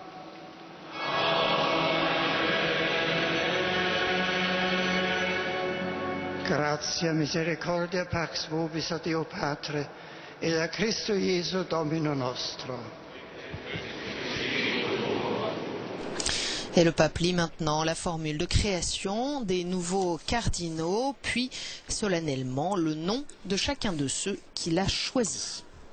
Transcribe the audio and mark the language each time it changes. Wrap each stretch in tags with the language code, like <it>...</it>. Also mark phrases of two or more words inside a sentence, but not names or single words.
<la>Gratia, misericordia, pax vobis a Deo Patre et a Christo Iesu Domino nostro.</la> <fr>Et le pape lit maintenant la formule de création des nouveaux cardinaux, puis solennellement le nom de chacun de ceux qu'il a choisis.</fr>